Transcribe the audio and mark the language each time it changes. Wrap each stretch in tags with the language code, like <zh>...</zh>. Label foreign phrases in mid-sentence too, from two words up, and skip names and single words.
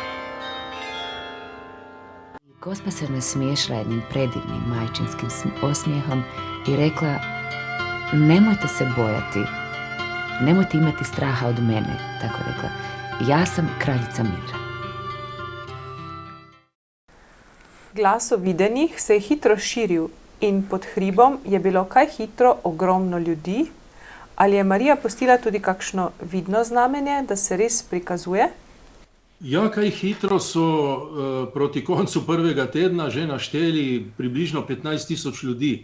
<hr>Gospa se nasmiješila jednim predivnim majčinskim osmijehom i rekla, nemojte se bojati, nemojte imati straha od mene, tako rekla. Ja sam kraljica mira.</hr> <sl>Glas o videnjih se je hitro širil in pod hribom je bilo kaj hitro ogromno ljudi. Ali je Marija pustila tudi kakšno vidno znamenje, da se res prikazuje? Ja, kaj hitro so proti koncu prvega tedna že našteli približno 15.000 ljudi.</sl>